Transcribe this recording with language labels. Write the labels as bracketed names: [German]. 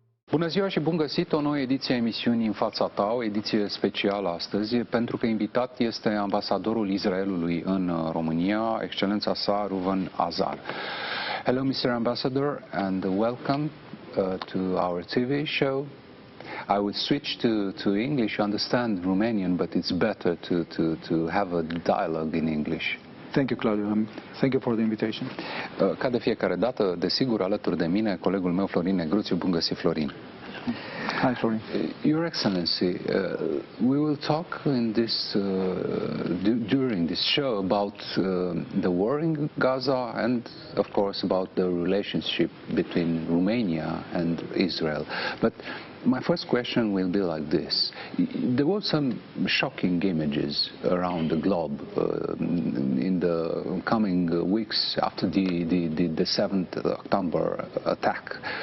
[Romanian] Bună ziua și bun găsit, o nouă ediție a emisiunii În fața ta, o ediție specială astăzi, pentru că invitat este ambasadorul Israelului în România, excelența sa Reuven Azar. [English] Hello, Mr. Ambassador, and welcome to our TV show. I will switch to English. You understand Romanian, but it's better to have a dialogue in English. Thank you, Claudiu. Thank you for the invitation. [Romanian] Ca de fiecare dată, desigur, alături de mine, colegul meu Florin Negruțiu. Bun găsit, Florin. [English] Hi, Florin. Your Excellency, we will talk in this during this show about the war in Gaza and, of course, about the relationship between Romania and Israel. But my first question will be like this. There were some shocking images around the globe in the coming weeks after the 7th October attack.